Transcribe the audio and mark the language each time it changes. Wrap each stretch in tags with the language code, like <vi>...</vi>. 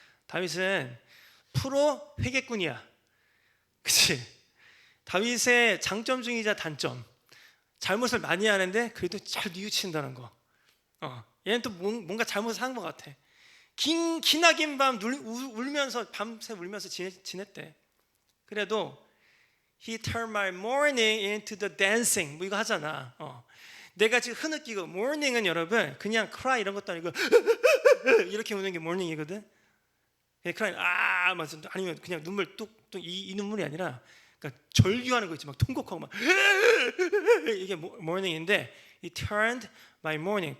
<ko>다윗은 프로 회개꾼이야. 그치? 다윗의 장점 중이자 단점. 잘못을 많이 하는데 그래도 잘 뉘우친다는 거. 얘는 또 뭔가 잘못을 한 것 같아. 기나긴 밤 울면서 밤새 울면서 지냈대.</ko> <en>그래도 He turned my mourning into the dancing.</en> <ko>뭐 이거 하잖아. 내가 지금 흐느끼고 morning은 여러분 그냥 cry 이런 것도 아니고 이렇게 우는 게 morning이거든. cry 맞아. 아니면 그냥 눈물 뚝뚝 이 눈물이 아니라 그러니까 절규하는 거 있지 막 통곡하고 막 이게 morning인데</ko> <en>He turned my morning.</en>